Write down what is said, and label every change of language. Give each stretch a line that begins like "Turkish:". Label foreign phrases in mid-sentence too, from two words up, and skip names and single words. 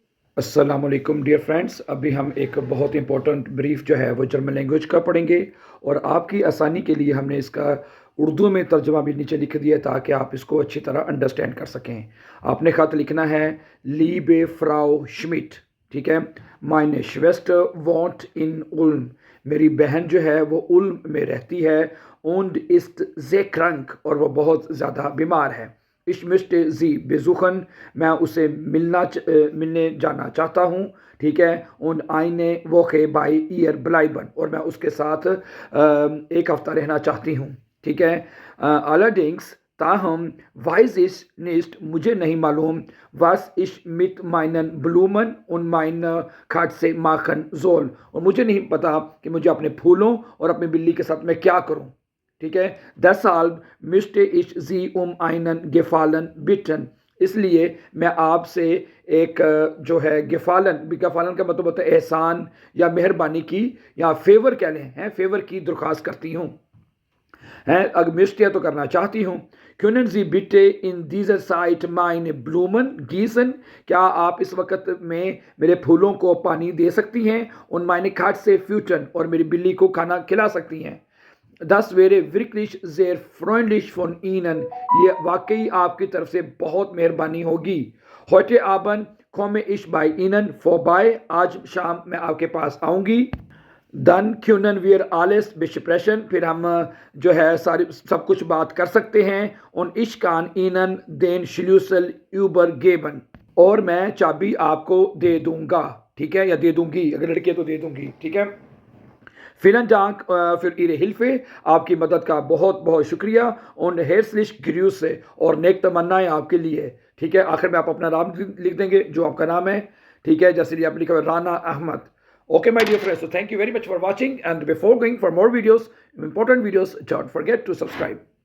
Arabic: السلام علیکم
English: dear friends.
Urdu: ابھی ہم ایک بہت امپورٹنٹ بریف جو ہے وہ
English: German language
Urdu: کا پڑھیں گے اور آپ کی آسانی کے لیے ہم نے اس کا اردو میں ترجمہ بھی نیچے لکھ دیا ہے تاکہ آپ اس کو اچھی طرح انڈرسٹینڈ کر سکیں. آپ نے خط لکھنا ہے
German: Liebe Frau Schmidt,
Urdu: ٹھیک ہے.
German: Meine Schwester wohnt in Ulm,
Urdu: میری بہن جو ہے وہ الم میں رہتی ہے.
German: und ist sehr krank,
Urdu: اور وہ بہت زیادہ بیمار ہے.
German: Ich möchte sie besuchen,
Urdu: میں اسے ملنے جانا چاہتا ہوں، ٹھیک ہے.
German: und eine Woche bei ihr bleiben,
Urdu: اور میں اس کے ساتھ ایک ہفتہ رہنا چاہتی ہوں، ٹھیک ہے.
German: allerdings ताहम weiß ich nicht,
Urdu: مجھے نہیں معلوم
German: was ich mit meinen Blumen und meiner Katze machen soll,
Urdu: اور مجھے نہیں پتا کہ مجھے اپنے پھولوں اور اپنی بلی کے ساتھ میں کیا کروں، ٹھیک ہے.
German: deshalb möchte ich sie einen Gefallen bitten,
Urdu: اس لیے میں آپ سے ایک جو ہے گیفالن کا مطلب ہوتا ہے احسان یا مہربانی کی، یا فیور کہہ لیں، ہیں، فیور کی درخواست کرتی ہوں، ہیں. اگر مسٹیا تو کرنا چاہتی ہوں.
German: Können Sie bitte in dieser Zeit meine Blumen gießen,
Urdu: کیا آپ اس وقت میں میرے پھولوں کو پانی دے سکتی ہیں.
German: und meine Katze füttern,
Urdu: اور میری بلی کو کھانا کھلا سکتی ہیں.
German: Das wäre wirklich sehr freundlich von Ihnen,
Urdu: یہ واقعی آپ کی طرف سے بہت مہربانی ہوگی.
German: Heute Abend komme ich bei Ihnen vorbei,
Urdu: آج شام میں آپ کے پاس آؤں گی.
German: Dann können wir alles besprechen,
Urdu: پھر ہم جو ہے ساری سب کچھ بات کر سکتے ہیں.
German: und ich kann Ihnen den Schlüssel übergeben,
Urdu: اور میں چابی آپ کو دے دوں گا، ٹھیک ہے، یا دے دوں گی، اگر لڑکی ہے تو دے دوں گی، ٹھیک ہے.
German: Vielen Dank für Ihre Hilfe,
Urdu: آپ کی مدد کا بہت بہت شکریہ.
German: und herzlich Grüße,
Urdu: اور نیک تمنائیں آپ کے لیے، ٹھیک ہے. آخر میں آپ اپنا نام لکھ دیں گے جو آپ کا نام ہے، ٹھیک ہے، جیسے آپ نے لکھا ہے رانا احمد.
English: Okay, my dear friends, so thank you very much for watching, and before going for more videos, important videos, don't forget to subscribe.